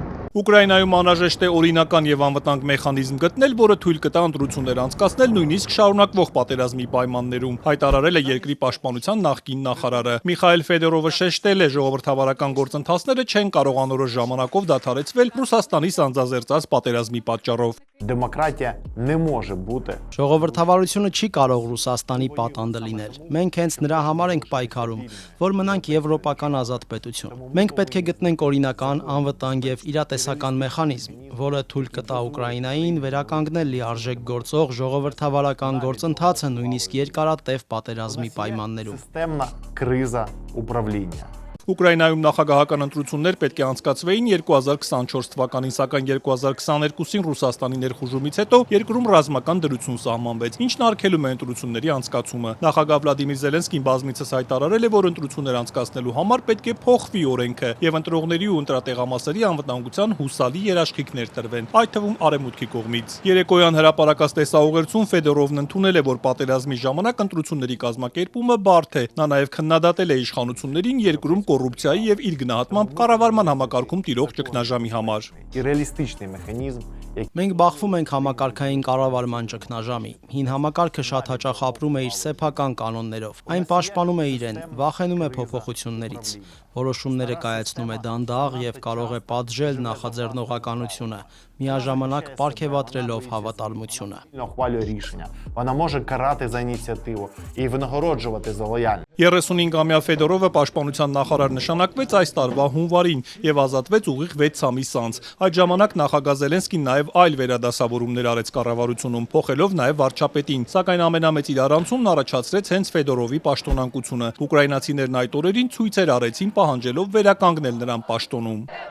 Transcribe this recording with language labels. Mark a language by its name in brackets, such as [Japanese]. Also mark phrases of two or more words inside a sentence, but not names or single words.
[Armenian] Ուկրաինայում անհրաժեշտ է օրինական եւ անվտանգ մեխանիզմ գտնել, որը թույլ կտա ընտրություններ անցկացնել նույնիսկ շարունակվող պատերազմի պայմաններում, հայտարարել է երկրի պաշտպանության նախկին նախարարը։ Միխայել Ֆեդորովը շեշտել է, ժողովրդավարական գործընթացները չեն կարող անորոշ ժամանակով դադարեցվել Ռուսաստանի սանձազերծած պատերազմի պատճառով։ [Ukrainian] Դեմոկրատիա не може бути. [Armenian] Ժողովրդավարությունը չի կարող Ռուսաստանի պատանդը լինել։ Մենք հենց նրա համար ենք պայքարում, որ մնանք եվրոպական ազատ պետություն։ Մենք պետք է գտնենք օրինական, անվտանգ եւ իրատեսական մեխանիզմ, որը թույլ կտա Ուկրաինային վերականգնել լիարժեք գործող ժողովրդավարական գործընթացը նույնիսկ երկարատև պատերազմի պայմաններում։ [Ukrainian] Системна криза управління. [Armenian] Ուկրաինայում նախագահական ընտրություններ պետք է անցկացվեին 2024 թվականին, սակայն 2022-ին Ռուսաստանի ներխուժումից հետո երկրում ռազմական դրություն սահմանվեց, ինչն արգելում է ընտրությունների անցկացումը։ Նախագահ Վլադիմիր Զելենսկին բազմիցս հայտարարել է, որ ընտրություններ անցկացնելու համար պետք է փոխվի օրենքը եւ ընտրողների ու ընտրատեղամասերի անվտանգության հուսալի երաշխիքներ տրվեն, այդ թվում Արևմուտքի կողմից։ Երեկոյան հրապարակած տեսաուղերձում Ֆեդորովն ընդունել է, որ պատերազմի ժամանակ ընտրությունների կազմակերպումը բարդ է։ Նա նաեւ քննադատել է իշխանություններին երկրում կոռուպցիայի եւ իր գնահատմամբ կառավարման համակարգում տիրող ճգնաժամի համար։ [Ukrainian] І реалістичний механізм, який [Armenian] Մենք բախվում ենք համակարգային կառավարման ճգնաժամի։ Հին համակարգը շատ հաճախ ապրում է իր սեփական կանոններով։ Այն պաշտպանում է իրեն, վախենում է փոփոխություններից։ Որոշումները կայացնում է դանդաղ եւ կարող է պատժել նախաձեռնողականությունը, միաժամանակ պարգևատրելով հավատարմությունը։ [Ukrainian] ухвалює рішення. Вона може карати за ініціативу і винагороджувати за лояльність. [Armenian] 35-ամյա Ֆեդորովը պաշտպանության նախարար նշանակվեց այս տարվա հունվարին եւ ազատվեց ուղիղ 6 ամիս անց։ Այդ ժամանակ նախագահ Զելենսկին նաեւ այլ վերադասավորումներ արեց կառավարությունում, փոխելով նաեւ վարչապետին, սակայն ամենամեծ իրարանցումն առաջացրեց հենց Ֆեդորովի պաշտոնակությունը։ Ուկրաինացիներն այդ օրերին ցույցեր արեցին, պահանջելով վերականգնել նրան պաշտոնում։